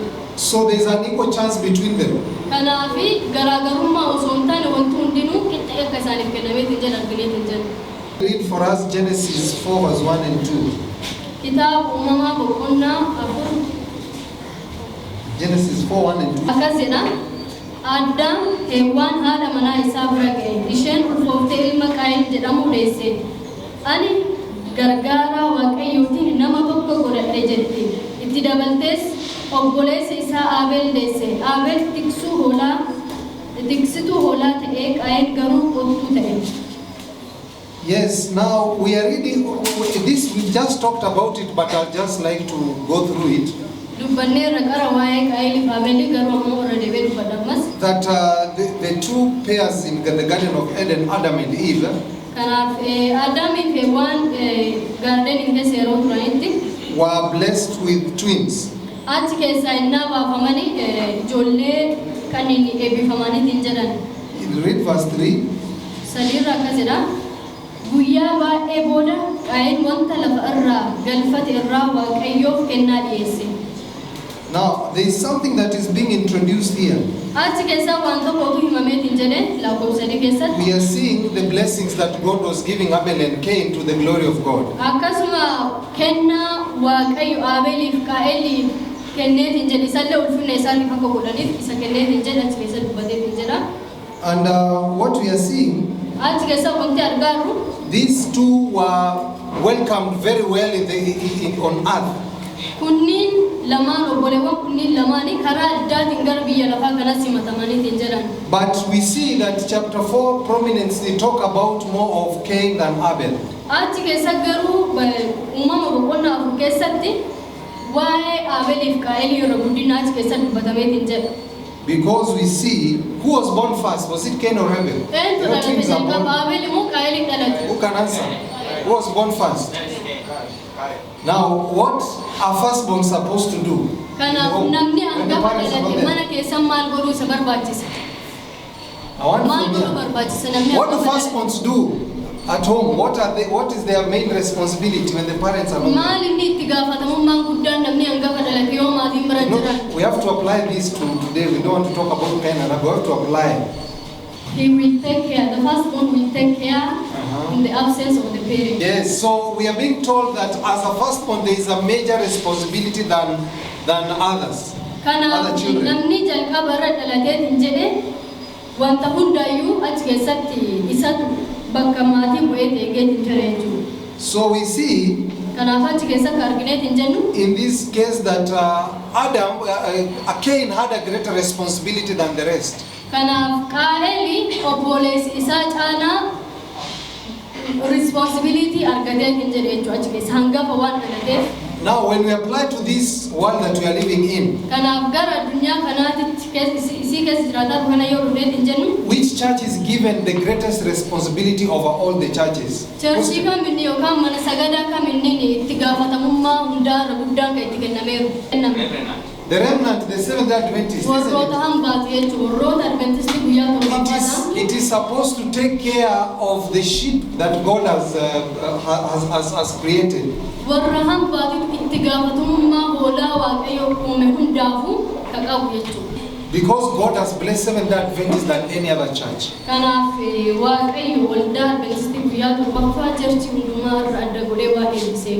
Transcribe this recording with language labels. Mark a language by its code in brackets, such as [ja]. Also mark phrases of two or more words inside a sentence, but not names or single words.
[en] So there's an equal chance between them. [om] Kanaafi garaagarummaa osoo hin taane wanti hundinuu qixxee akka isaaniif kennameetiin jedhe argineetiin jedhe. [en] Read for us Genesis 4 verse 1 and 2. [om] Kitaaba uumamaa boqonnaa 4 [en] Genesis 4 1 and 2. [om] akkas jedha. Addaam Hewwaan haadha manaa isaa bira ga'e. Isheen ulfooftee ilma Qaayil jedhamu deesse. Ani gargaaraa Waaqayyootiin nama tokko godhadhe jetti. Itti dabaltees obboleessa isaa Abeel deesse. Abeel tiksituu hoolaa ta'ee Qaayil garuu qottuu ta'e. [en] Yes, now we are reading this, we just talked about it, but I'd just like to go through it. [om] Dubbanneerra qara waa'ee Qaayiliif Abeelii garuu ammoo irra deebi'ee dubbadhammas. [en] That the two pairs in the Garden of Eden, Adam and Eve, [om] Kanaaf Addaamiif Hewwaan gaardeniin keessa yeroo turanitti [en] were blessed with twins. [om] achi keessaa innaa baafamanii ijoollee kan inni eebbifamaniitiin jedhan. [en] Read verse 3. [om] Sadiirra akkas jedha. Guyyaa baay'ee booda Qaayil wanta lafa irraa galfate irraa Waaqayyoof kennaa dhiyeesse. [en] Now, there is something that is being introduced here. [om] Achi keessaa waan tokkotu himameetiin jedhe lakkoofsa 3 keessatti. [en] We are seeing the blessings that God was giving Abel and Cain to the glory of God. [om] Akkasuma kennaa waaqayyo Aabeliif Qaa'eliif kenneetiin jedhe isallee ulfinna isaaniif akka godhaniif isa kenneetiin jedhe achi keessa dubbateetiin jedha. [en] And what we are seeing, [om] Achi keessa wanti argaarru [en] these two were welcomed very well on earth. [om] kunniin lamaan obboleewwan kunniin lamaanii karaa addaatiin gara biyya lafaa kanas himatamaniitiin jedhan. [en] But we see that chapter 4 prominently talk about more of Cain than Abel. [om] Achi keessa garuu uumama boqonnaa afur keessatti waa'ee Aabeliif Qaa'elii yeroo guddina achi keessa dubbatameetiin jedha. [en] Because we see who was born first. Was it Cain or Abel? [om] Eenyutu dhalate jalqaba Aabeli moo Qaa'elii dhalate? [en] Who can answer? Who was born first? Now, what are firstborn supposed to do? [om] Kanaaf namni [en] When the [om] hangafa [en] parents are not [om] dhalate [en] there. [om] mana keessa maal godhuu isa barbaachisa? [en] I want [om] Maal [en] to [om] godhuu [en] know. [om] barbaachisa namni [en] What do [om] hangafa dhalate? [en] firstborns do at home? What is their main responsibility when the parents are not there? [om] Maal inni itti gaafatamummaan guddaan namni hangafa dhalate yoo maatiin bira [en] No, [om] jiran? [en] we have to apply this to today. We don't want to talk about Cain and Abel. We have to apply. He will take care, the firstborn will take care in the absence of the parent. Yes, so we are being told that as a firstborn there is a major responsibility than others, [om] Kanaaf [en] other children. [om] namni jalqaba irra dhalateetiin jedhe wanta hundaayyuu achi keessatti isa bakka maatii bu'ee eegeetiin jira jechuudha. [en] So we see [om] Kanaaf achi keessatti argineetiin jennu [en] in this case that Cain had a greater responsibility than the rest. [om] kanaaf Qaa'elii obboleessi isaa caalaa responsibility argateetiin jedhe jechuudha achi keessa hangafa waan dhalateef. [en] Now when we apply to this world that we are living in, [om] Kanaaf gara addunyaa kanaatitti isii keessa jiraataa kana yoo dhufeetiin jennu [en] which church is given the greatest responsibility over all the churches? [om] Churchii kaminni yookaan mana sagadaa kaminni itti gaafatamummaa hundaarra guddaan kan itti kennameeru. [en] The remnant, the Seventh-day Adventists. isn't [om] Warroota [en] it? [om] hambaati jechuudha. Warroota Adventistii guyyaa torbaffaadhaan [en] It is supposed to take care of the sheep that God has created. [om] warra hambaatitu itti gaafatamummaa hoolaa waaqayyo uume hundaafuu ka qabu jechuudha. [en] Because God has blessed Seventh-day Adventists than any other church. [om] Kanaaf waaqayyo waldaa Adventistii guyyaa torbaffaa churchii hundumaa irra adda godhee waan eebbiseef.